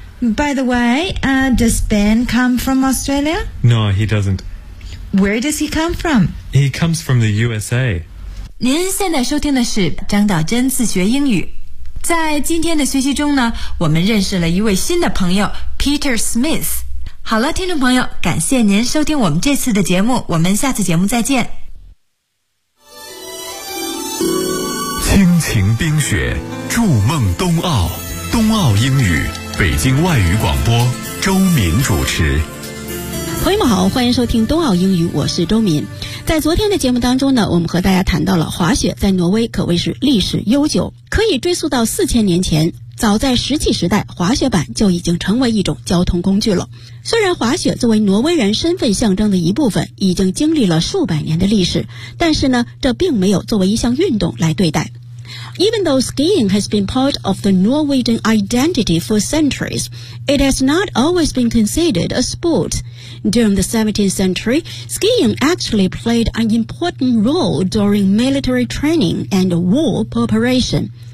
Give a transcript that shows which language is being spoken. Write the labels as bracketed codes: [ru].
[en] By the way, does Ben come from Australia? No, he doesn't. Where does he come from? He comes from the USA. [zh] 您现在收听的是张道真自学英语。在今天的学习中呢，我们认识了一位新的朋友 Peter Smith。好了，听众朋友，感谢您收听我们这次的节目，我们下次节目再见。亲情冰雪，筑梦冬奥，冬奥英语，北京外语广播，周敏主持。朋友们好，欢迎收听冬奥英语，我是周敏。在昨天的节目当中呢，我们和大家谈到了滑雪在挪威可谓是历史悠久，可以追溯到4000年前。早在石器时代，滑雪板就已经成为一种交通工具了。虽然滑雪作为挪威人身份象征的一部分已经经历了数百年的历史，但是呢，这并没有作为一项运动来对待。 [en] Even though skiing has been part of the Norwegian identity for centuries, it has not always been considered a sport. During the 17th century, skiing actually played an important role during military training and war preparation.